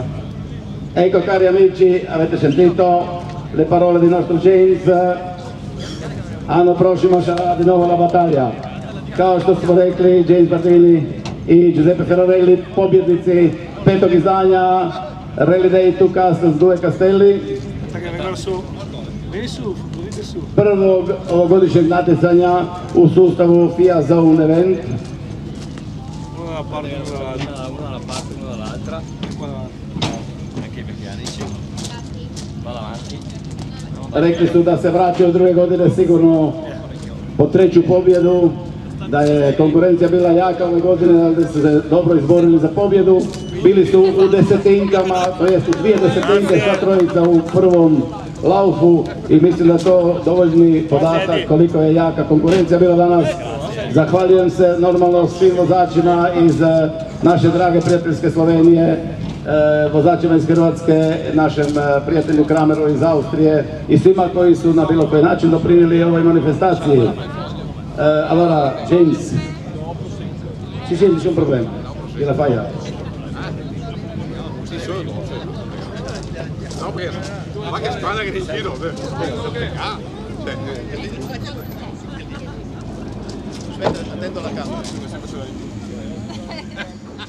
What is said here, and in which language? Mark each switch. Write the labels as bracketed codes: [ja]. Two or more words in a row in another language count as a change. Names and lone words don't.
[it] Ecco cari amici, avete sentito le parole del nostro James, l'anno prossimo sarà di nuovo la battaglia. Causto Sporecli, James Bardini e Giuseppe Ferrarelli, Pobierdizi, Petto Chisagna, Rally Day 2 Castles, 2 Castelli. Che vengono su, vieni su, venite su. [hr] Prvo godišnjeg natjecanja u sustavu FIA Zone Event. [it] Uno dalla parte, uno dall'altra. Una da una parte, una dall'altra, Qua davanti. anche i meccanici. Vado avanti. [hr] Rekli su da se vraćaju 2 godine sigurno po 3. pobjedu, da je konkurencija bila jaka ove godine, da su se dobro izborili za pobjedu. Bili su u desetinkama, to jest u 2 desetinke, sva trojica u prvom laufu i mislim da to dovoljni podatak koliko je jaka konkurencija bila danas. Zahvaljujem se normalno svim vozačima iz naše drage prijateljske Slovenije, vozačima iz Hrvatske, našem prijatelju Krameru iz Austrije i svima koji su na bilo koji način doprinijeli ovoj manifestaciji. [it] Allora, James, ci senti c'è un problema? Gliela fai? No, perché ma che strana che ti giro, Aspetta, attento alla camera.